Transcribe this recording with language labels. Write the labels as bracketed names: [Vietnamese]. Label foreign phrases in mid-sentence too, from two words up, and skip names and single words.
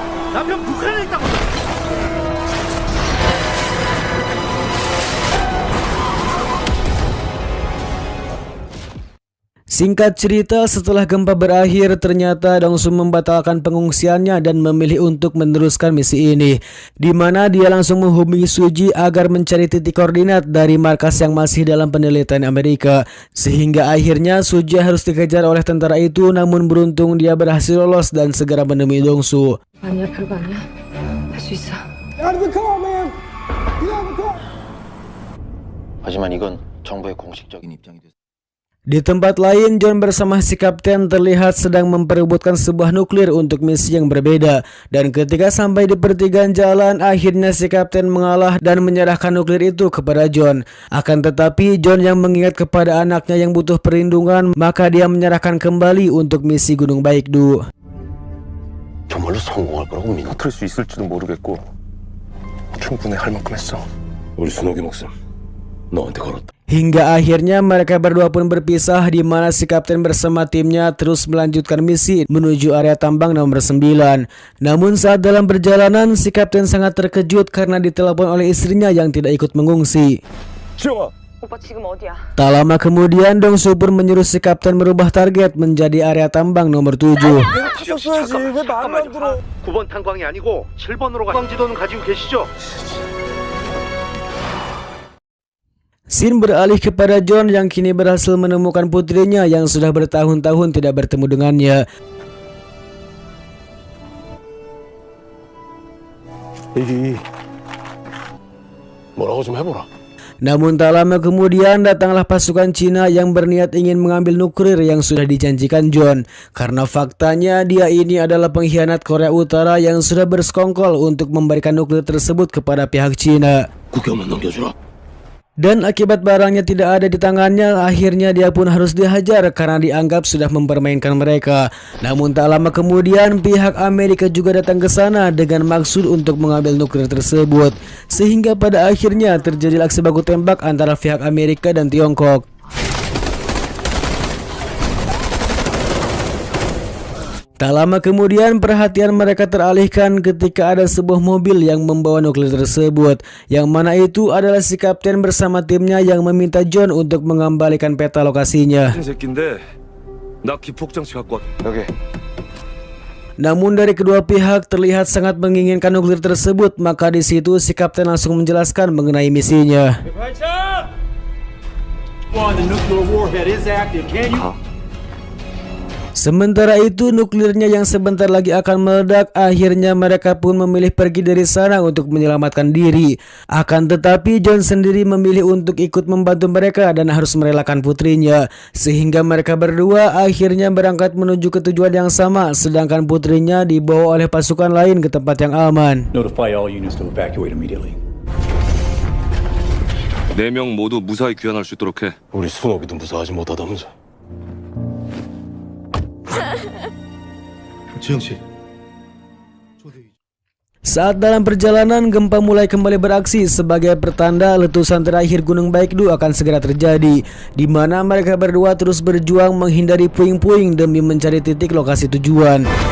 [Indonesian] Singkat cerita, setelah gempa berakhir, ternyata Dongsu membatalkan pengungsiannya dan memilih untuk meneruskan misi ini, di mana dia langsung menghubungi Suji agar mencari titik koordinat dari markas yang masih dalam penelitian Amerika. Sehingga akhirnya Suji harus dikejar oleh tentara itu, namun beruntung dia berhasil lolos dan segera menemui Dongsu. [Korean] 아니야, 별거 아니야. 할 수 있어. 하지만 이건 정부의 공식적인 입장이 됐습니다. [Indonesian] Di tempat lain, John bersama si kapten terlihat sedang memperebutkan sebuah nuklir untuk misi yang berbeda. Dan ketika sampai di pertigaan jalan, akhirnya si kapten mengalah dan menyerahkan nuklir itu kepada John. Akan tetapi, John yang mengingat kepada anaknya yang butuh perlindungan, maka dia menyerahkan kembali untuk misi Gunung Baekdu. [Korean] 정말로 성공할 거라고 믿어? 틀 수 있을지도 모르겠고 충분히 할 만큼 했어. 우리 순옥의 목숨 너한테 걸었다. [Indonesian] Hingga akhirnya mereka berdua pun berpisah, di mana si kapten bersama timnya terus melanjutkan misi menuju area tambang nomor 9. Namun saat dalam perjalanan, si kapten sangat terkejut karena ditelepon oleh istrinya yang tidak ikut mengungsi. [Korean] 오빠 지금 어디야? [Indonesian] Tak lama kemudian, Dong Soo pun menyuruh si kapten merubah target menjadi area tambang nomor 7. [Korean] 잠깐만요. 왜 말을 안 들어? 9번 탄광이 아니고 7번으로 가. 탄광지도는 가지고 계시죠? [Indonesian] Scene beralih kepada John yang kini berhasil menemukan putrinya yang sudah bertahun-tahun tidak bertemu dengannya. [Korean] 이리 뭐라고 좀 해보라. [Indonesian] Namun tak lama kemudian datanglah pasukan Cina yang berniat ingin mengambil nuklir yang sudah dijanjikan John. Karena faktanya dia ini adalah pengkhianat Korea Utara yang sudah bersekongkol untuk memberikan nuklir tersebut kepada pihak Cina. [Korean] 국경만 넘겨주라. [Indonesian] Dan akibat barangnya tidak ada di tangannya, akhirnya dia pun harus dihajar karena dianggap sudah mempermainkan mereka. Namun tak lama kemudian pihak Amerika juga datang ke sana dengan maksud untuk mengambil nuklir tersebut. Sehingga pada akhirnya terjadi aksi baku tembak antara pihak Amerika dan Tiongkok. Tak lama kemudian perhatian mereka teralihkan ketika ada sebuah mobil yang membawa nuklir tersebut, yang mana itu adalah si kapten bersama timnya yang meminta John untuk mengembalikan peta lokasinya. [Korean] 새끼인데 나 기폭장치 갖고 왔. 여기. [Indonesian] Namun dari kedua pihak terlihat sangat menginginkan nuklir tersebut, maka di situ si kapten langsung menjelaskan mengenai misinya. Sementara itu nuklirnya yang sebentar lagi akan meledak, akhirnya mereka pun memilih pergi dari sana untuk menyelamatkan diri. Akan tetapi John sendiri memilih untuk ikut membantu mereka dan harus merelakan putrinya. Sehingga mereka berdua akhirnya berangkat menuju ke tujuan yang sama, sedangkan putrinya dibawa oleh pasukan lain ke tempat yang aman. [English] Notify all units to evacuate immediately. [Korean] 4명 모두 무사히 귀환할 수 있도록 해. 우리 순옥이도 무사하지 못하다면서. [Indonesian] Saat dalam perjalanan, gempa mulai kembali beraksi sebagai pertanda letusan terakhir Gunung Baekdu akan segera terjadi, di mana mereka berdua terus berjuang menghindari puing-puing demi mencari titik lokasi tujuan.